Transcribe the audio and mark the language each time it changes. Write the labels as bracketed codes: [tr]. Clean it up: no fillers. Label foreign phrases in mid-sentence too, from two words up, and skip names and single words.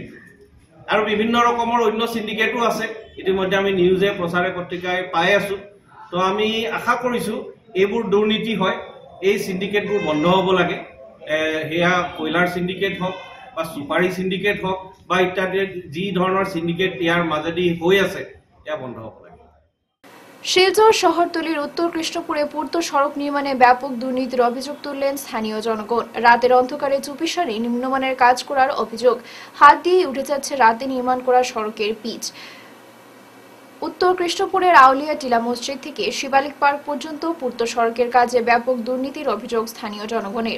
[as] আৰু বিভিন্ন ৰকমৰ অন্য সিন্ডিকেটো আছে, ইতিমধ্যে আমি নিউজে প্ৰচাৰে পত্ৰিকাই পাই আছো। তো আমি আশা কৰিছো এইবোৰ দুৰ্নীতি হয়, এই সিন্ডিকেটবোৰ বন্ধ হ'ব লাগে। সেয়া কয়লাৰ সিন্ডিকেট হওক বা সুপাৰী সিন্ডিকেট হওক বা ইত্যাদি যি ধৰণৰ সিন্ডিকেট ইয়াৰ মাজেদি হৈ আছে, এয়া বন্ধ হ'ব লাগে। [bn] শিলচর শহরতলির উত্তর কৃষ্ণপুরে পূর্ত সড়ক নির্মাণে ব্যাপক দুর্নীতির অভিযোগ তুললেন স্থানীয় জনগণ। রাতের অন্ধকারে চুপিসারে নিম্নমানের কাজ করার অভিযোগ। হাত দিয়ে উঠে যাচ্ছে রাতে নির্মাণ করা সড়কের পিচ। উত্তর কৃষ্ণপুরের আউলিয়া টিলা মসজিদ থেকে শিবালিক পার্ক পর্যন্ত পূর্ত সড়কের কাজে ব্যাপক দুর্নীতির অভিযোগ স্থানীয় জনগণের।